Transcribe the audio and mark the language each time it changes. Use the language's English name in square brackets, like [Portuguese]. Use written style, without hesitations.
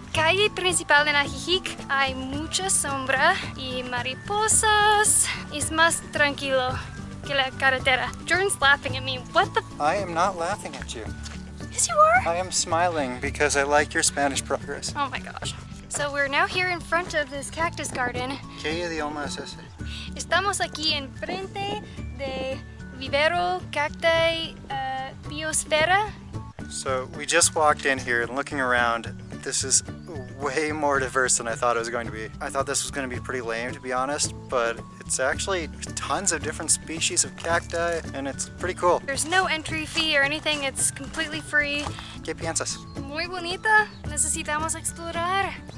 [Spanish] Calle principal en Ajijic hay mucha sombra y mariposas. Es más tranquilo que la carretera. [English] Jordan's laughing at me. What the? I am not laughing at you. Yes, you are. I am smiling because I like your Spanish progress. Oh my gosh. So we're now here in front of this cactus garden. [Spanish] ¿Qué idioma es ese? Estamos aquí en frente de Vivero Cacti Biosfera. [English] So we just walked in here and looking around, this is way more diverse than I thought it was going to be. I thought this was going to be pretty lame, to be honest, but it's actually tons of different species of cacti and it's pretty cool. There's no entry fee or anything, it's completely free. [Spanish] ¿Qué piensas? Muy bonita, necesitamos explorar.